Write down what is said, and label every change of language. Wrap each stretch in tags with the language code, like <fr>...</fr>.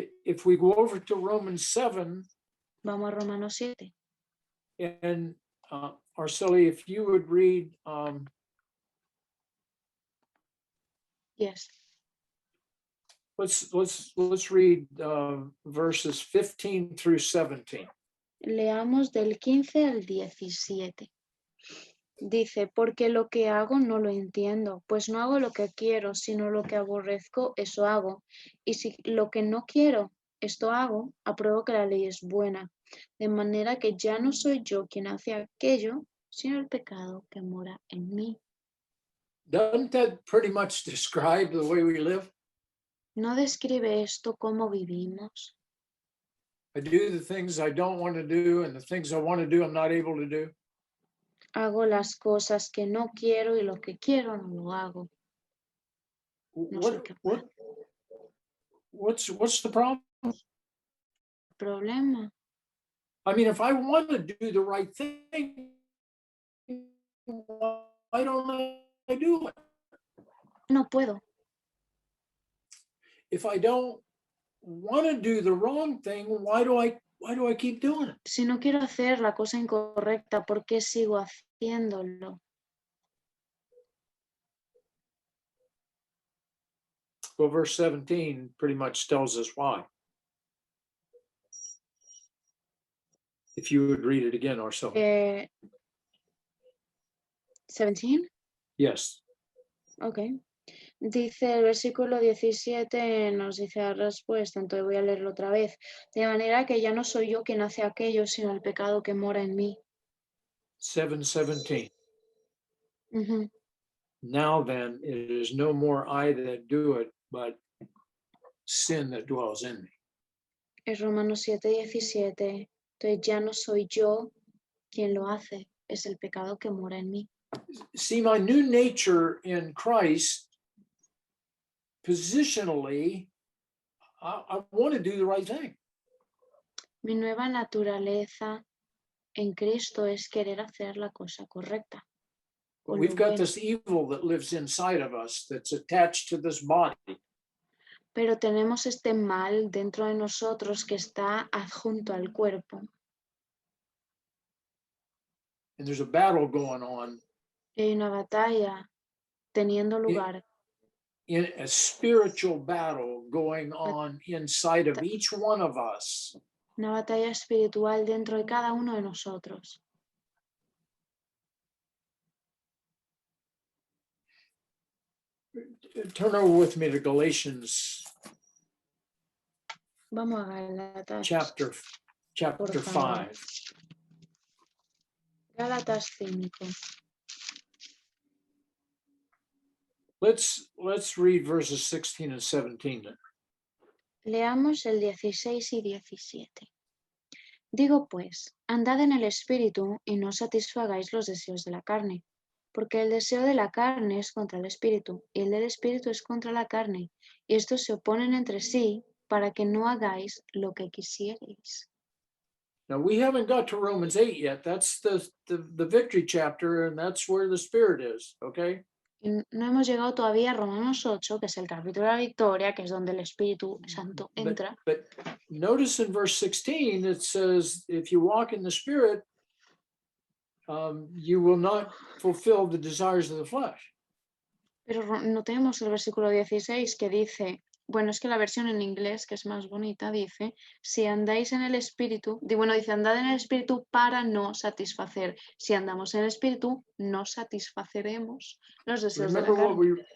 <en>If we go over to Romans 7,</en> <es>Vamos a Romanos 7.</es> <en>and Arceli, if you would read Yes. let's read verses 15 through 17.</en> <es>Leamos del 15 al 17. Dice, porque lo que hago no lo entiendo, pues no hago lo que quiero, sino lo que aborrezco, eso hago. Y si lo que no quiero, esto hago, apruebo que la ley es buena, de manera que ya no soy yo quien hace aquello, sino el pecado que mora en mí.</es> <en>Doesn't that pretty much describe the way we live?</en> <es>¿No describe esto cómo vivimos?</es> <en>I do the things I don't want to do, and the things I want to do, I'm not able to do.</en> <es>Hago las cosas que no quiero y lo que quiero no lo hago. No soy capaz.</es> <en>What's the problem?</en> <es>Problema.</es> <en>I mean, if I want to do the right thing, why don't I do it?</en> <es>No puedo.</es> <en>If I don't want to do the wrong thing, why do I keep doing it?</en> <es>Si no quiero hacer la cosa incorrecta, ¿por qué sigo haciéndolo?</es> <en>Well, verse 17 pretty much tells us why. If you would read it again or so. 17. Yes. Ok.</en> <es>Dice el versículo 17, nos dice la respuesta, entonces voy a leerlo otra vez. De manera que ya no soy yo quien hace aquello, sino el pecado que mora en mí. 7:17. Ujú.</es> <en>Now then, it is no more I that do it, but sin that dwells in me.</en> <es>Es Romanos 7:17. Entonces ya no soy yo quien lo hace, es el pecado que mora en mí.</es> <en>See, my new nature in Christ, positionally, I want to do the right thing.</en> <es>Mi nueva naturaleza en Cristo es querer hacer la cosa correcta.</es> <en>But</en> <es>Con</es> <en>we've</en> <es>lo</es> <en>got</en> <es>bueno.</es> <en>this evil that lives inside of us that's attached to this body.</en> <es>Pero tenemos este mal dentro de nosotros que está adjunto al cuerpo.</es> <en>And there's a battle going on</en> <es>Y hay una batalla teniendo lugar,</es> <en>in a spiritual battle going on inside of each one of us.</en> <es>una batalla espiritual dentro de cada uno de nosotros.</es> <en>Turn over with me to Galatians</en> <es>Vamos a Gálatas,</es> <en>chapter</en> <es>por favor.</es> <en>5.</en> <es>Gálatas 5.</es> <en>Let's read verses 16 and 17.</en> <es>Leamos el 16 y 17. Digo pues, andad en el espíritu y no satisfagáis los deseos de la carne, porque el deseo de la carne es contra el espíritu y el del espíritu es contra la carne, y estos se oponen entre sí para que no hagáis lo que quisierais.</es> <en>Now we haven't got to Romans 8 yet. That's the victory chapter, and that's where the Spirit is, okay?</en> <es>Y no hemos llegado todavía a Romanos 8, que es el capítulo de la victoria, que es donde el Espíritu Santo entra.</es> <en>But notice in verse 16, it says, if you walk in the Spirit, you will not fulfill the desires of the flesh.</en> <es>Pero no tenemos el versículo 16 que dice, bueno, es que la versión en inglés, que es más bonita, dice, si andáis en el Espíritu, bueno, dice, andad en el Espíritu para no satisfacer. Si andamos en el Espíritu, no satisfaceremos los deseos de la carne.</es>